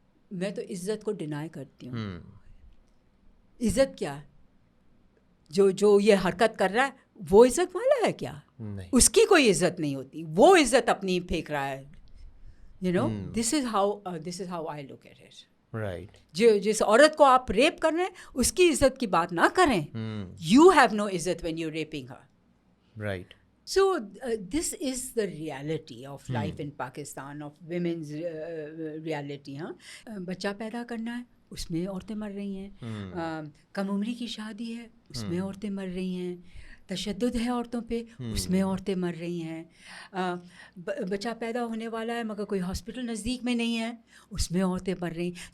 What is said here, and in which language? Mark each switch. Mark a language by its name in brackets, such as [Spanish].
[Urdu] میں تو عزت کو ڈینائی کرتی ہوں. عزت کیا ہے؟ جو یہ حرکت کر رہا ہے وہ عزت والا ہے کیا؟ اس کی کوئی عزت نہیں ہوتی, وہ عزت اپنی پھینک رہا ہے. [English] This is how I look at it. Right. [Urdu] جس عورت کو آپ ریپ کر رہے ہیں اس کی عزت کی بات نہ کریں. [English] You have no عزت when you raping her. Right. So this is the reality of life in Pakistan, of women's reality. [Urdu] بچہ پیدا کرنا ہے اس میں عورتیں مر رہی ہیں, کم عمری کی شادی ہے اس میں عورتیں مر رہی ہیں, تشدد ہے عورتوں پہ اس میں عورتیں مر رہی ہیں, بچہ پیدا ہونے والا ہے مگر کوئی ہاسپٹل نزدیک میں نہیں ہے اس میں عورتیں مر رہی ہیں.